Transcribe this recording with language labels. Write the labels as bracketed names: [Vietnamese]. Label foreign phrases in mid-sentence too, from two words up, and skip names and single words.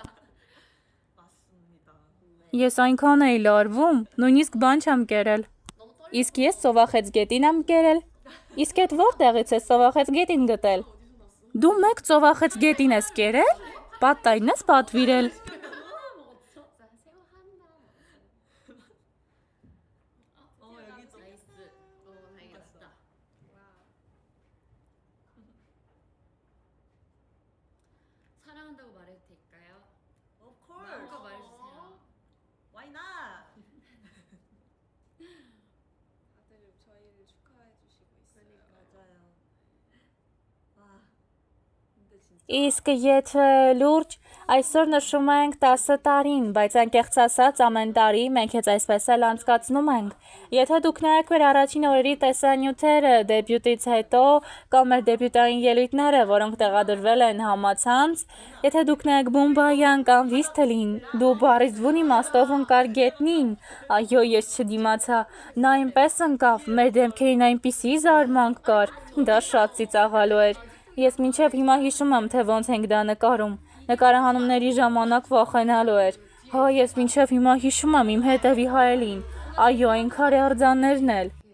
[Armenian] Ես այնքան էի լարվում, նույնիսկ բան չեմ կերել։ Իսկ ես սովախեցգետին եմ կերել։ Իսկ էդ որտեղից է սովախեցգետին գտել։ Դու մեկ ծովախեց գետին ես կերել, պատտային ես պատվիրել։ [Korean] 사랑한다고 말해도 될까요? [English] Of course. [Korean] 마음껏 말해주세요. [English] Why not? [Korean] 다들 저희를 축하해 주시고 있어요. 맞아요. 와. 근데 진짜 [Armenian] Իսկ եթե լուրջ, այսօր նշում ենք 10 տարին, բայց անկեղծ ասած ամեն տարի մենք հենց այսպես էլ անցկացնում ենք։ Եթե դուք նայեք մեր առաջին օրերի տեսանյութերը դեբյուտից հետո կամ մեր դեբյուտային ելույթները, որոնք տեղադրվել են համացանց, եթե դուք նայեք Բոմբայան կամ Վիսթելին, դու բառից բուն իմաստով ընկար գետնին, այո, ես չդիմացա, նա այնպես ընկավ, մեր դեմքերին այնպիսի զարմանք կար, դա շատ ծիծաղալու էր։ Ես մինչև հիմա հիշում եմ, թե ոնց ենք դա նկարում։ Նկարահանումների ժամանակ վախենալու էր։ Հա, ես մինչև հիմա հիշում եմ իմ հետևի հայելին։ Այո, այն քարե արձաններն էլ։